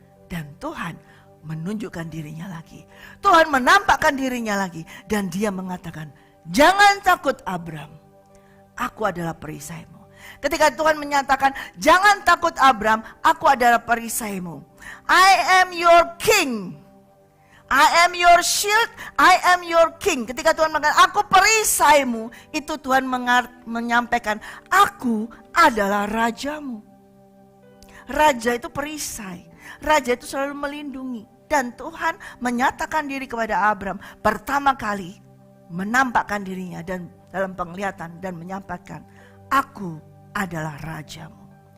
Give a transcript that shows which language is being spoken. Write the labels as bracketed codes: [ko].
[id] Dan Tuhan menunjukkan dirinya lagi. Tuhan menampakkan dirinya lagi. Dan dia mengatakan, jangan takut Abram. Aku adalah perisaimu. Ketika Tuhan menyatakan, jangan takut Abram, aku adalah perisaimu. [en] I am your king. I am your shield, I am your king. [id] Ketika Tuhan mengatakan, aku perisaimu, itu Tuhan menyampaikan, aku adalah rajamu. Raja itu perisai. Raja itu selalu melindungi. Dan Tuhan menyatakan diri kepada Abram pertama kali, menampakkan dirinya dan dalam penglihatan dan menyampaikan, aku adalah rajamu.